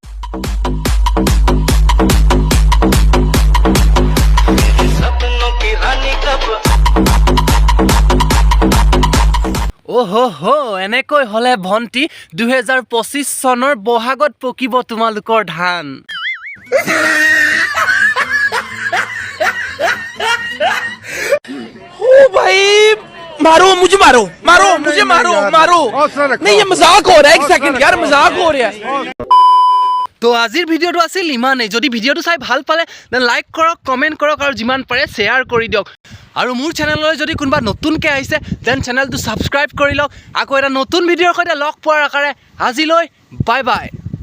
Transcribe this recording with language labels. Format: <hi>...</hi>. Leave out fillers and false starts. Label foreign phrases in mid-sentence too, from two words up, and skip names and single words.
<as>অ'হ এনেকৈ হ'লে ভণ্টি 2025 চনৰ বহাগত পকিব তোমালোকৰ ধান।</as> <hi>ओ भाई मारो मुझे मारो मुझे मारो नहीं ये मजाक हो रहा है, एक सेकंड यार मजाक हो रहा है।</hi> <as>তো আজিৰ ভিডিঅ'টো আছিল ইমানেই। যদি ভিডিঅ'টো চাই ভাল পালে</as> <en>then like</en> <as>কৰক, কমেণ্ট কৰক আৰু যিমান পাৰে শ্বেয়াৰ কৰি দিয়ক। আৰু মোৰ চেনেললৈ যদি কোনোবা নতুনকৈ আহিছে দেন চেনেলটো ছাবস্ক্ৰাইব কৰি লওক। আকৌ এটা নতুন ভিডিঅ'ৰ সৈতে লগ পোৱাৰ আকাৰে আজিলৈ</as> <en>bye bye.</en>